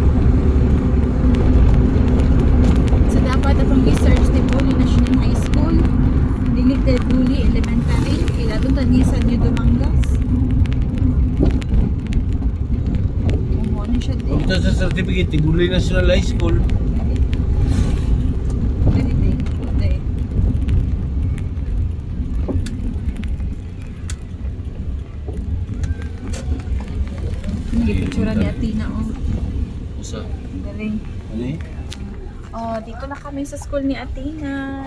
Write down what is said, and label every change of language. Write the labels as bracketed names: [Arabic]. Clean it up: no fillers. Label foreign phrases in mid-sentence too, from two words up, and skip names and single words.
[Cebuano] So dapat atong research ni Buli National High School, dili kay Buli Elementary, kaya doon tani sa New Dumangas. [Filipino] Kung ano siya din. Ito sa certificate, Tibuli National High School. [Cebuano] Dili day. Day. [Filipino] Hindi picture ni Atina oh. [Cebuano] Usa. [Filipino] Galing. Ano eh? Oh, dito na kami sa school ni Atina.